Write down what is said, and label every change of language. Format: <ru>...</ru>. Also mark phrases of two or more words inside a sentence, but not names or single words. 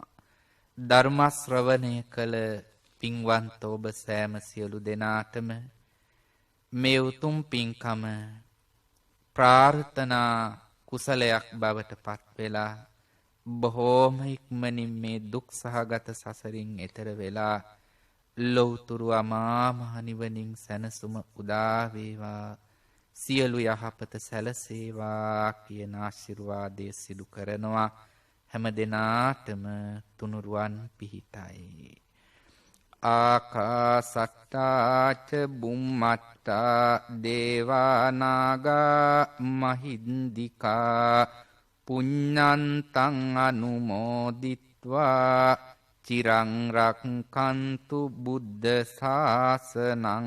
<si>ධර්ම ශ්‍රවණය කළ පින්වන්ත ඔබ සෑම සියලු දෙනාටම මේ උතුම් පින්කම ප්‍රාර්ථනා කුසලයක් බවට පත් වෙලා බොහෝම ඉක්මනින් මේ දුක් සහගත සසරින් එතර වෙලා ලෞතුරු අමා මහ නිවනින් සැනසුම උදා වේවා, සියලු යහපත සැලසේවා කියන ආශිර්වාදය සිදු කරනවා. හැම දෙනාටම තුනුරුවන් පිහිටයි.</si> <pi>ආකාසට්ටාච බුම්මට්ටා දේවානාගා මහින්දිකා පුඤ්ඤන්තං අනුමෝදිත්වා චිරං රක්ඛන්තු බුද්ධ ශාසනං.</pi>